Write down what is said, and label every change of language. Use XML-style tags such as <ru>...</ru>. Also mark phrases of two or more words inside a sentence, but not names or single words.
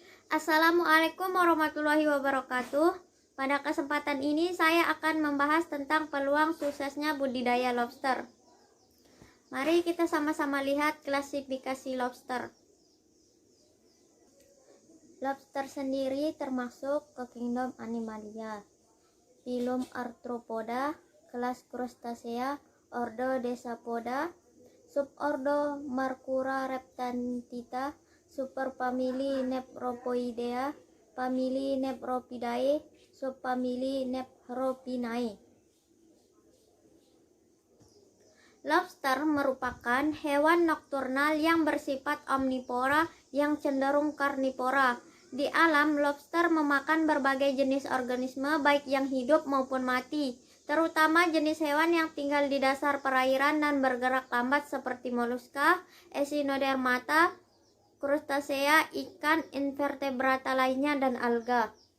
<ar>السلام عليكم ورحمة الله وبركاته.</ar> <id>Pada kesempatan ini saya akan membahas tentang peluang suksesnya budidaya lobster. Mari kita sama-sama lihat klasifikasi lobster. Lobster sendiri termasuk ke kingdom Animalia, filum Arthropoda, kelas Crustacea, ordo Decapoda, subordo Marcura reptantita, superfamili Nephropoidea, famili Nephropidae, subfamili Nephropinae. Lobster merupakan hewan nokturnal yang bersifat omnivora yang cenderung karnivora. Di alam, lobster memakan berbagai jenis organisme baik yang hidup maupun mati, terutama jenis hewan yang tinggal di dasar perairan dan bergerak lambat seperti moluska, Echinodermata, Crustacea, ikan, invertebrata lainnya, dan alga.</id>